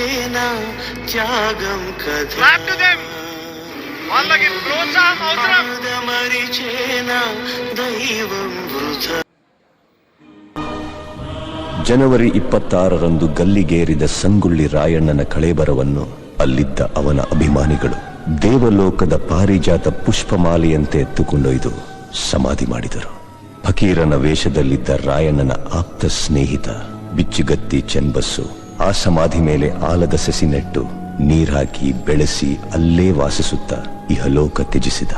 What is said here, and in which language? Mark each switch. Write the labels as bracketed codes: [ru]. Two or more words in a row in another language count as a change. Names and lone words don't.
[te] మరిచేనా త్యాగం [en] Clap to them. [te] కదా వాళ్ళకి ప్రోత్సాహం అవసరం. మరిచేనా దైవం వృథా. [kn] ಜನವರಿ 26ರಂದು ಗಲ್ಲಿಗೇರಿದ ಸಂಗೊಳ್ಳಿ ರಾಯಣ್ಣನ ಕಳೇಬರವನ್ನು ಅಲ್ಲಿದ್ದ ಅವನ ಅಭಿಮಾನಿಗಳು ದೇವಲೋಕದ ಪಾರಿಜಾತ ಪುಷ್ಪಮಾಲೆಯಂತೆ ಎತ್ತುಕೊಂಡೊಯ್ದು ಸಮಾಧಿ ಮಾಡಿದರು. ಫಕೀರನ ವೇಷದಲ್ಲಿದ್ದ ರಾಯಣ್ಣನ ಆಪ್ತ ಸ್ನೇಹಿತ ಬಿಚ್ಚುಗತ್ತಿ ಚೆನ್ಬಸ್ಸು ಆ ಸಮಾಧಿ ಮೇಲೆ ಆಲದ ಸಸಿ ನೆಟ್ಟು ನೀರಾಕಿ ಬೆಳೆಸಿ ಅಲ್ಲೇ ವಾಸಿಸುತ್ತಾ ಇಹಲೋಕ ತ್ಯಜಿಸಿದ.